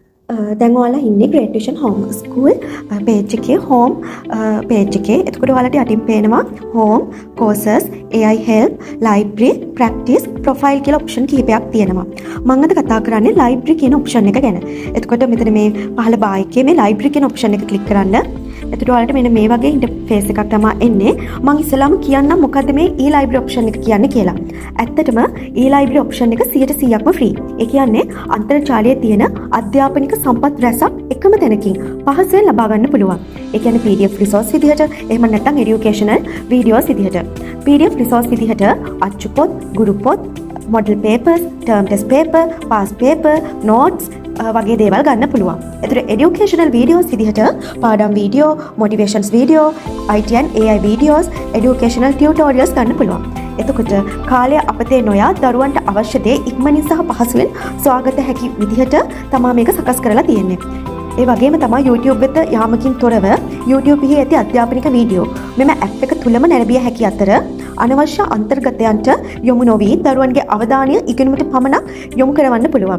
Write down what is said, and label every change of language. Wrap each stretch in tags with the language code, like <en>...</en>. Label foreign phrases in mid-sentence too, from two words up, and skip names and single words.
<si>දැන් ඔයාලා ඉන්නේ Great Vision Home School page එකේ</si> <en>home page</en> <si>එකේ. එතකොට ඔයාලට යටින් පේනවා</si> <en>home, courses, AI help, library, practice, profile</en> <si>කියලා option කිහිපයක් තියෙනවා. මම අද කතා කරන්නේ library කියන option එක ගැන. එතකොට මෙතන මේ පහළ බාහිකේ මේ library කියන option එක click කරන්න. එතකොට ඔයාලට මෙන්න මේ වගේ interface එකක් තමයි එන්නේ. මම ඉස්සෙල්ලාම කියන්නම් මොකද්ද මේ</si> <en>e-library option</en> <si>එක කියන්නේ කියලා. ඇත්තටම</si> <en>e-library option</en> <si>එක 100%ක්ම free. ඒ කියන්නේ අන්තර්ජාලයේ තියෙන අධ්‍යාපනික සම්පත් රැසක් එකම තැනකින් පහසුවෙන් ලබා ගන්න පුළුවන්. ඒ කියන්නේ</si> <en>PDF resource</en> <si>විදිහට, එහෙම නැත්නම්</si> <en>educational videos</en> <si>විදිහට.</si> <en>PDF resource</en> <si>විදිහට අච්චු පොත්, ගුරු පොත්,</si> <en>model papers, term test paper, past paper, notes</en> <si>වගේ දේවල් ගන්න පුළුවන්. එතකොට</si> <en>educational videos</en> <si>විදිහට පාඩම් වීඩියෝ,</si> <en>motivations video, IT and AI videos, educational tutorials</en> <si>ගන්න පුළුවන්. එතකොට කාලය අපතේ නොයා දරුවන්ට අවශ්‍ය දේ ඉක්මනින් සහ පහසුවෙන් සොයාගත හැකි විදිහට තමයි මේක සකස් කරලා තියෙන්නේ. ඒ වගේම තමයි YouTube වෙත යාමකින් තොරව YouTube එහි ඇති අධ්‍යාපනික වීඩියෝ මෙම ඇප් එක තුලම නැරඹිය හැකි අතර අනවශ්‍ය අන්තර්ගතයන්ට යොමු නොවි දරුවන්ගේ අවධානය ඉගෙනුමට පමණක් යොමු කරවන්න පුළුවන්.</si>